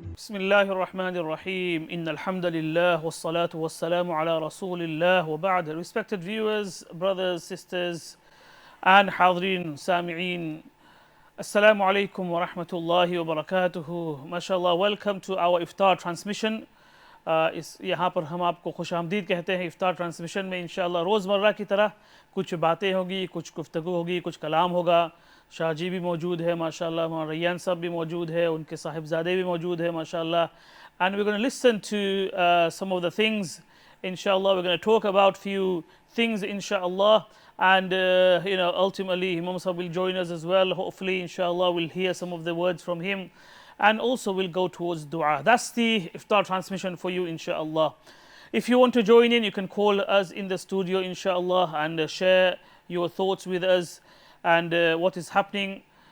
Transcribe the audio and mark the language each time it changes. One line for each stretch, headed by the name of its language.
Arabic: الله الرحمن الرحيم إن الحمد لله والصلاة والسلام على رسول الله وبعد.
English: Respected viewers, brothers, sisters and حاضرين سامعين, Assalamu alaikum wa rahmatullahi wa barakatuhu. MashaAllah, welcome to our iftar transmission.
Urdu: اس یہاں پر ہم آپ کو خوش آمدید کہتے ہیں افطار ٹرانسمیشن میں. انشاءاللہ روزمرہ کی طرح کچھ باتیں ہوگی, کچھ گفتگو ہوگی, کچھ کلام ہوگا. شاہ جی بھی موجود ہے ماشاءاللہ, مولانا ریان صاحب بھی موجود ہے, ان کے صاحبزادے بھی موجود ہیں ماشاءاللہ.
English: And we're going to listen to some of the things. Inshallah, we're going to talk about few things inshallah. And ultimately Imam Sahib will join us as well. Hopefully inshallah we'll hear some of the words from him. And also we'll go towards dua. That's the iftar transmission for you inshallah. If you want to join in, you can call us in the studio inshallah and share your thoughts with us and what is happening.